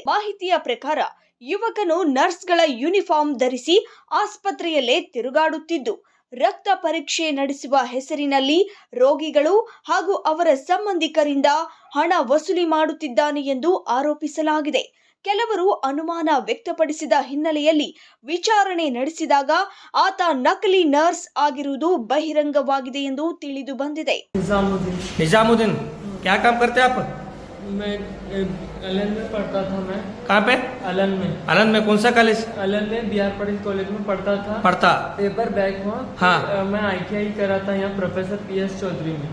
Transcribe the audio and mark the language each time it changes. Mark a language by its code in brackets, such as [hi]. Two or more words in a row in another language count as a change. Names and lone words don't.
[kn] ಮಾಹಿತಿಯ ಪ್ರಕಾರ ಯುವಕನು ನರ್ಸ್ಗಳ ಯೂನಿಫಾರ್ಮ್ ಧರಿಸಿ ಆಸ್ಪತ್ರೆಯಲ್ಲೇ ತಿರುಗಾಡುತ್ತಿದ್ದು, ರಕ್ತ ಪರೀಕ್ಷೆ ನಡೆಸುವ ಹೆಸರಿನಲ್ಲಿ ರೋಗಿಗಳು ಹಾಗೂ ಅವರ ಸಂಬಂಧಿಕರಿಂದ ಹಣ ವಸೂಲಿ ಮಾಡುತ್ತಿದ್ದಾನೆ ಎಂದು ಆರೋಪಿಸಲಾಗಿದೆ. ಕೆಲವರು ಅನುಮಾನ ವ್ಯಕ್ತಪಡಿಸಿದ ಹಿನ್ನೆಲೆಯಲ್ಲಿ ವಿಚಾರಣೆ ನಡೆಸಿದಾಗ ಆತ ನಕಲಿ ನರ್ಸ್ ಆಗಿರುವುದು ಬಹಿರಂಗವಾಗಿದೆ ಎಂದು ತಿಳಿದು ಬಂದಿದೆ. [hi] निजामुद्दीन क्या काम करते आप? मैं अलन में पढ़ता था। मैं कहाँ पे? अलन में कौन सा कॉलेज? अलन में बिहार पटेल कॉलेज में पढ़ता [en] paper back [hi] हुआ। हाँ। मैं ITI करा था यहाँ प्रोफेसर PS चौधरी में।